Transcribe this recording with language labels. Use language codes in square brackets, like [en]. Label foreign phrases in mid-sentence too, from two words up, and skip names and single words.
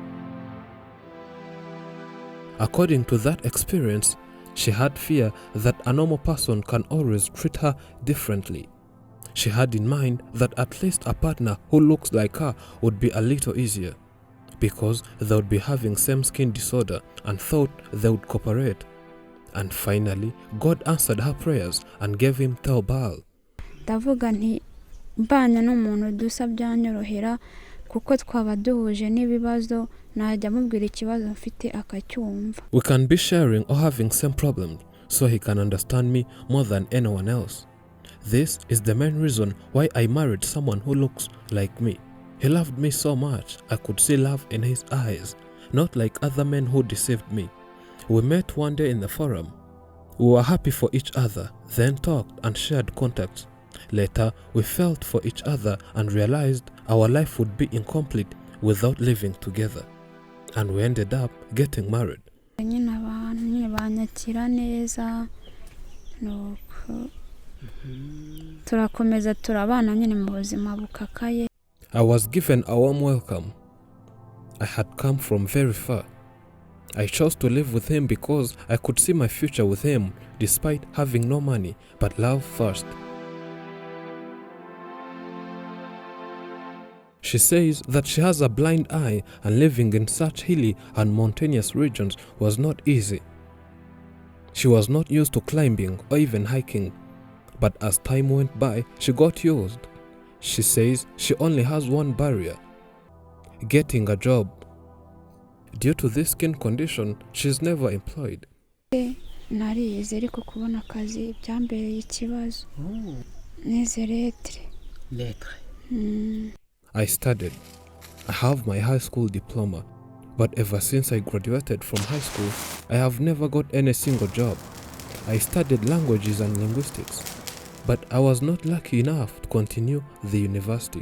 [en] According to that experience, she had fear that a normal person can always treat her differently. She had in mind that at least a partner who looks like her would be a little easier, because they would be having same skin disorder and thought they would cooperate. And finally, God answered her prayers and gave him Theobald. [rw] Ndavuga nti mbanye n'umuntu dusa byanyorohera kuko twaba duhuje n'ibibazo najya mubwira ikibazo mfite akacyumva. [en] We can be sharing or having same problems, so he can understand me more than anyone else. This is the main reason why I married someone who looks like me. He loved me so much, I could see love in his eyes, not like other men who deceived me. We met one day in the forum. We were happy for each other, then talked and shared contacts. Later, we felt for each other and realized our life would be incomplete without living together. And we ended up getting married. [rw] Nyine abantu banyakira neza nuko turakomeza turabana nyine mu buzima bukakaye. [en] I was given a warm welcome. I had come from very far. I chose to live with him because I could see my future with him despite having no money, but love first. She says that she has a blind eye and living in such hilly and mountainous regions was not easy. She was not used to climbing or even hiking, but as time went by, she got used. She says she only has one barrier: getting a job. Due to this skin condition, she is never employed. [rw] Narize ariko kubona akazi byambereye ikibazo. Nize lettre. [en] I studied. I have my high school diploma, but ever since I graduated from high school, I have never got any single job. I studied languages and linguistics, but I was not lucky enough to continue the university.